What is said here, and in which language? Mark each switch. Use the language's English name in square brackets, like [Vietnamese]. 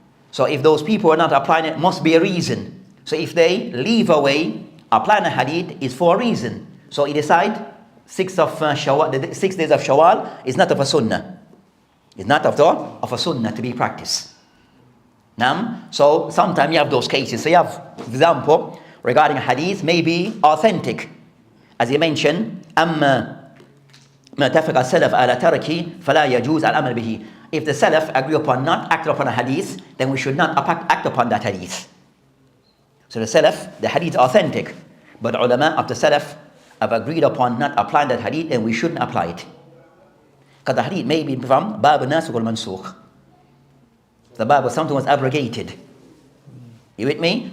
[English] So if those people are not applying it, must be a reason. So if they leave away applying a hadith, is for a reason. So he decide 6 days of Shawwal is not of a sunnah. It's not of a sunnah to be practiced. So sometimes you have those cases. So you have, for example, regarding a hadith may be authentic. As he mentioned, [Arabic] أما ما اتفق السلف على تركه فلا يجوز العمل به. [English] If the Salaf agree upon not acting upon a hadith, then we should not act upon that hadith. So the Salaf, the hadith is authentic, but the ulama of the Salaf have agreed upon not applying that hadith, and we shouldn't apply it. Because the hadith may be from Bab al-Nasikh wal-Mansukh. The Bab was something was abrogated. You with me?